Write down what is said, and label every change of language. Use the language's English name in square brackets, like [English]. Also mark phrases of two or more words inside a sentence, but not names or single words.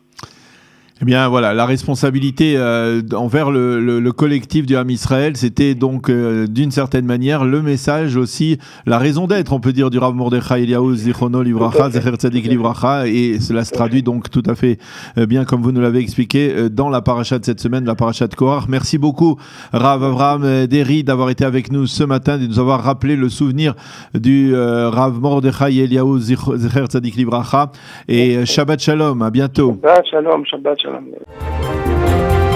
[French] Eh bien voilà, la responsabilité envers le collectif du Ham Israël, c'était donc d'une certaine manière le message aussi, la raison d'être, on peut dire, du Rav Mordechai Eliyahu [Hebrew] זכרונו לברכה, זכר צדיק לברכה, [French] et cela se traduit donc tout à fait bien comme vous nous l'avez expliqué dans la paracha de cette semaine, la paracha de Korach. Merci beaucoup Rav Avraham Deri d'avoir été avec nous ce matin, de nous avoir rappelé le souvenir du Rav Mordechai Eliyahu [Hebrew] זכר צדיק לברכה, [French] et [Hebrew] שבת שלום, [French] à bientôt. [Hebrew] שבת שלום, שבת שלום.